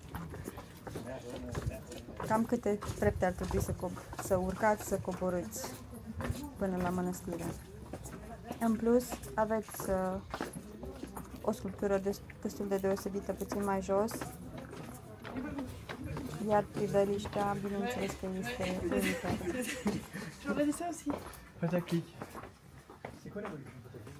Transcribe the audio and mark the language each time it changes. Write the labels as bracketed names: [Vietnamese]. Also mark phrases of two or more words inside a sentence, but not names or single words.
[Romanian] cam câte trepte ar trebui să urcați, să coborâți până la mănăstire. În plus, aveți o sculptură destul de deosebită, puțin mai jos, iar priveliștea, bineînțeles că este unică. [French] Je regardais ça aussi. Pataclic. C'est quoi l'évolution de Pataclic?